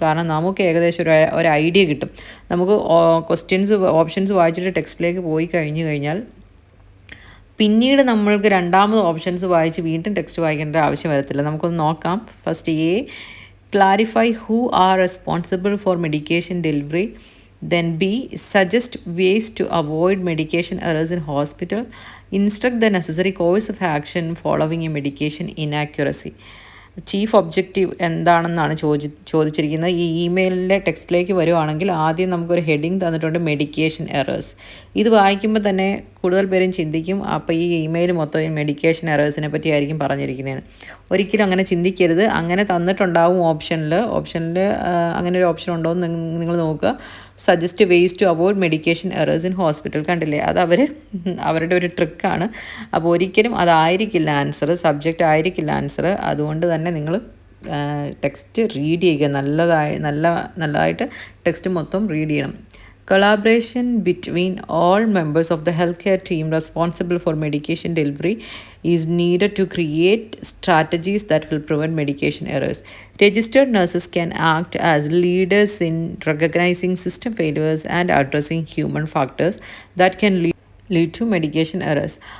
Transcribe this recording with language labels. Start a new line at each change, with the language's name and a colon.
Malayalam: കാരണം നമുക്ക് ഏകദേശം ഒരു ഐഡിയ കിട്ടും. നമുക്ക് ഓപ്ഷൻസ് വായിച്ചിട്ട് ടെക്സ്റ്റിലേക്ക് പോയി കഴിഞ്ഞാൽ പിന്നീട് നമ്മൾക്ക് രണ്ടാമത് ഓപ്ഷൻസ് വായിച്ച് വീണ്ടും ടെക്സ്റ്റ് വായിക്കേണ്ട ആവശ്യം വരത്തില്ല. നമുക്കൊന്ന് നോക്കാം.
English: First clarify who are responsible for medication delivery. Then B, suggest ways to avoid medication errors in hospital. Instruct the necessary course of action following a medication inaccuracy.
Malayalam: Chief objective എന്താണെന്നാണ് ചോദിച്ചിരിക്കുന്നത്. ഈ ഇമെയിലിൻ്റെ ടെക്സ്റ്റിലേക്ക് വരുവാണെങ്കിൽ ആദ്യം നമുക്കൊരു ഹെഡിങ് തന്നിട്ടുണ്ട്, medication errors. ഇത് വായിക്കുമ്പോൾ തന്നെ കൂടുതൽ പേരും ചിന്തിക്കും അപ്പോൾ ഈ ഇമെയിൽ മൊത്തം ഈ മെഡിക്കേഷൻ എറേഴ്സിനെ പറ്റിയായിരിക്കും പറഞ്ഞിരിക്കുന്നത്. ഒരിക്കലും അങ്ങനെ ചിന്തിക്കരുത്. അങ്ങനെ തന്നിട്ടുണ്ടാവും ഓപ്ഷനിൽ അങ്ങനെ ഒരു ഓപ്ഷൻ ഉണ്ടോ എന്ന് നിങ്ങൾ നോക്കുക.
English: Suggest ways to avoid medication errors in hospital.
Malayalam: കണ്ടില്ലേ, അത് അവരുടെ ഒരു ട്രിക്കാണ്. അപ്പോൾ ഒരിക്കലും അതായിരിക്കില്ല ആൻസർ, സബ്ജക്റ്റ് ആയിരിക്കില്ല ആൻസർ. അതുകൊണ്ട് തന്നെ നിങ്ങൾ ടെക്സ്റ്റ് റീഡ് ചെയ്യുക, നല്ലതായിട്ട് ടെക്സ്റ്റ് മൊത്തം റീഡ് ചെയ്യണം.
English: Collaboration between all members of the healthcare team responsible for medication delivery is needed to create strategies that will prevent medication errors. Registered nurses can act as leaders in recognizing system failures and addressing human factors that can lead to medication errors.